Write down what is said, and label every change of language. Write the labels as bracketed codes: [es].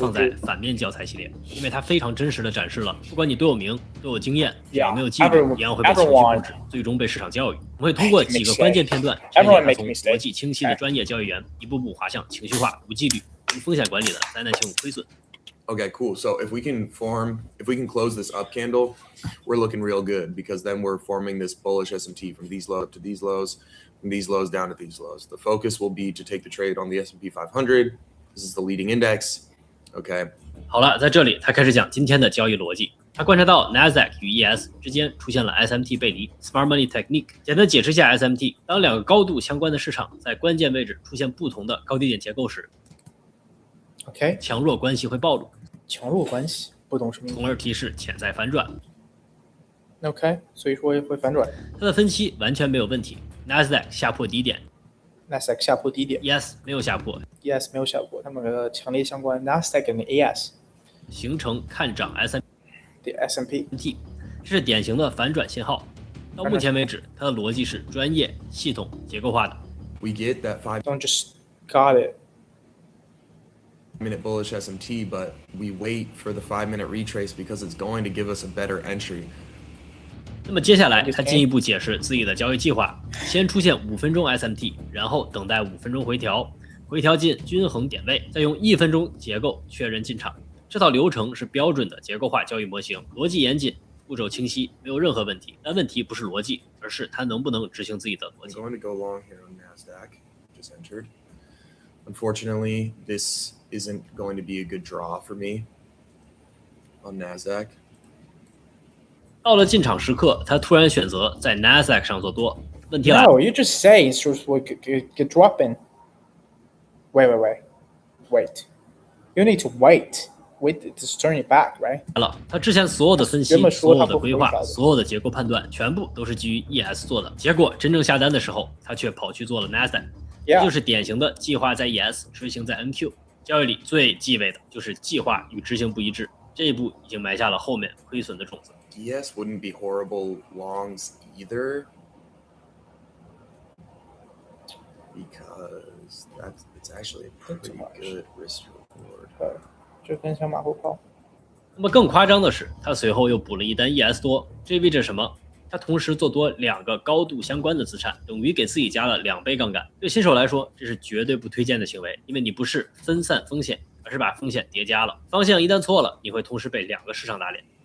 [zh] 它放在反面教材系列，因为它非常真实的展示了，不管你多有名、多有经验，只要没有纪律，一样会被情绪控制，最终被市场教育。我们会通过几个关键片段，呈现它从逻辑清晰的专业交易员，一步步滑向情绪化、无纪律、无风险管理的灾难性亏损。 [en] Okay, cool. So if we can close this up candle, we're looking real good because then we're forming this bullish S&P from these lows to these lows, from these lows down to these lows. The focus will be to take the trade on the S&P 500. This is the leading index.OK， [zh] 好了，在这里他开始讲今天的交易逻辑。他观察到 Nasdaq 与 ES 之间出现了 SMT 背离 ，Smart Money Technique。简单解释一下 SMT， 当两个高度相关的市场在关键位置出现不同的高低点结构时，OK，强弱关系会暴露。强弱关系不懂什么，从而提示潜在反转。 OK， 所以说会反转。他的分析完全没有问题 ，Nasdaq 下破低点。 Nasdaq 下破低点，ES 没有下破，ES 没有下破，它们的强烈相关 ，Nasdaq 跟 ES 形成看涨 [en] S&P， [zh] 这是典型的反转信号。到目前为止，它的逻辑是专业、系统、结构化的。 [en] We get that 5-minute just got it. minute bullish SMT, but we wait for the 5-minute retrace because it's going to give us a better entry. [zh] 那么接下来，他进一步解释自己的交易计划：先出现5分钟 SMT， 然后等待5分钟回调，回调进均衡点位，再用1分钟结构确认进场。这套流程是标准的结构化交易模型，逻辑严谨，步骤清晰，没有任何问题。但问题不是逻辑，而是他能不能执行自己的逻辑。 [en] I'm going to go long here on Nasdaq. Just entered. Unfortunately, this isn't going to be a good draw for me on Nasdaq. [zh] 到了进场时刻，他突然选择在 Nasdaq 上做多。问题来了 [en] ，No, you just say it's just get dropping. Wait. You need to wait to turn it back, right? [zh] 他之前所有的分析、所有的规划、所有的结构判断，全部都是基于 ES 做的。结果真正下单的时候，他却跑去做了 Nasdaq。这就是典型的计划在 ES， 执行在 NQ。交易里最忌讳的就是计划与执行不一致，这一步已经埋下了后面亏损的种子。 [en] ES wouldn't be horrible longs either, because it's actually a pretty good risk reward. [zh] 就跟小马后炮。那么更夸张的是，他随后又补了一单 ES 多，这意味着什么？他同时做多2个高度相关的资产，等于给自己加了2倍杠杆。对新手来说，这是绝对不推荐的行为，因为你不是分散风险，而是把风险叠加了。方向一旦错了，你会同时被2个市场打脸。